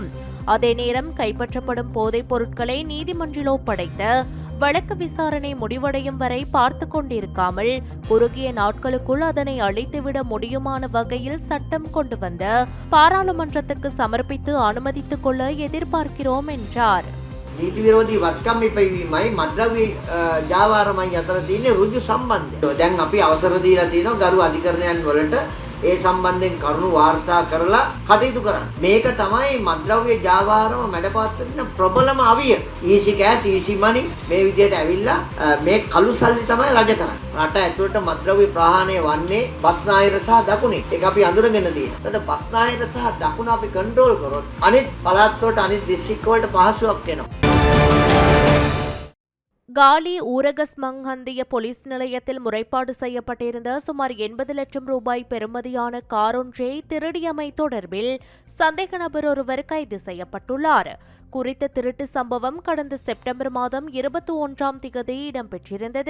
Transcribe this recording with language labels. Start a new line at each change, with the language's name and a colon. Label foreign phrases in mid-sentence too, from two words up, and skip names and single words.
Tamil: அதே நேரம் கைப்பற்றப்படும் போதைப் பொருட்களை நீதிமன்றில் ஒப்படைத்து வழக்கு விசாரணை முடிவடையும் வரை பார்த்து கொண்டிருக்காமல் குறுகிய நாட்களுக்குள் அதனை அழித்துவிட முடியுமான வகையில் சட்டம் கொண்டு வந்து பாராளுமன்றத்துக்கு சமர்ப்பித்து அனுமதித்துக் கொள்ள எதிர்பார்க்கிறோம் என்றார்.
Sinhala: නීති විරෝධී වත්කම් ඉපැයීමයි මද්‍රව්‍ය ජාවාරමයි අතර තියෙන ඍජු සම්බන්ධය. දැන් අපි අවසර දීලා තියෙනවා ගරු අධිකරණයන් වලට ඒ සම්බන්ධයෙන් කරුණු වාර්තා කරලා කටයුතු කරන්න. මේක තමයි මත්ද්‍රව්‍ය ජාවාරම මැඩපවත්වන ප්‍රබලම අවිය.
English: easy gas easy money
Sinhala: මේ විදිහට ඇවිල්ලා මේ කළු සල්ලි තමයි රජ කරන්නේ. රට ඇතුළට මත්ද්‍රව්‍ය ප්‍රහාණය වන්නේ බස්නාහිර සහ දකුණේ. ඒක අපි අඳුරගෙන තියෙනවා. ඒකට බස්නාහිර සහ දකුණ අපි කන්ට්‍රෝල් කරොත් අනිත් පළාත් වලට අනිත් දිස්ත්‍රික්ක වලට පහසුවක් වෙනවා.
Tamil: காலி ஊரகஸ்மங்கந்திய போலீஸ் நிலையத்தில் முறைப்பாடு செய்யப்பட்டிருந்த சுமார் 80 லட்சம் ரூபாய் பெறுமதியான காரொன்றை திருடியமை தொடர்பில் சந்தேக நபர் ஒருவர் கைது செய்யப்பட்டுள்ளார். குறித்த திருட்டு சம்பவம் கடந்த செப்டம்பர் மாதம் 21ஆம் திகதி இடம்பெற்றிருந்தது.